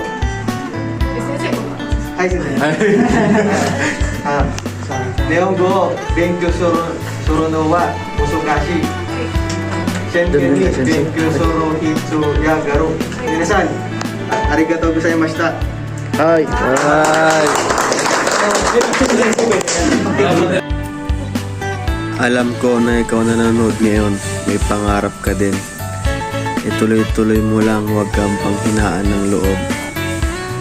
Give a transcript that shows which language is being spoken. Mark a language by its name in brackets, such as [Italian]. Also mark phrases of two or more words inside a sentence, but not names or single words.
[Japanese] 先生これはい先生。日本語を勉強するのは難しい。真剣に勉強する必要がある。皆さんありがとうございました。 [Filipino] Hi! Alam ko na ikaw na nanonood ngayon, may pangarap ka din. Ituloy-tuloy mo lang, huwag kang panghinaan ng loob.